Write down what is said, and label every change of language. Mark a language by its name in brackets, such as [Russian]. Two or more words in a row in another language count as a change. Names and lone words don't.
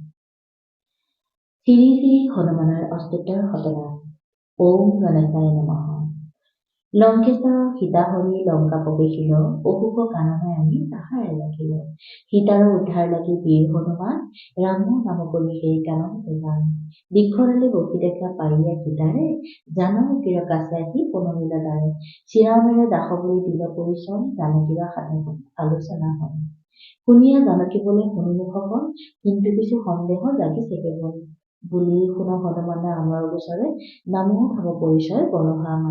[Assamese] শ্ৰী শ্ৰী হনুমানৰ অষ্টোত্তৰ শতনাম। [Sanskrit] ওম গণেশায় নমঃ। [Assamese] লংকেশ্বৰ সীতা হৰি লংকা প্ৰৱেশিল, অশোক কাননে আনি তাহাৰে ৰাখিল। সীতাৰ উদ্ধাৰ লাগি বীৰ হনুমান, ৰাম নাম কৰি সেই কানতে যান। বৃক্ষডালে বসি দেখা পাৰিয়া সীতাৰে, জানকীৰ কাছে আহি পুনমিলা দ্বাৰে। শ্ৰীৰামেৰে দাসগুৰি দিল পৰিচয়, জানকীৰ সাধন আলোচনা হয়। শুনিয়া জানকী বোলে শুনিলো সকল, কিন্তু কিছু সন্দেহ জাগিছে কেৱল। বুলি শুন হনুমানে আমাৰ গোচৰে, নামো ভাব পৰিচয় বৰহা আমাৰ।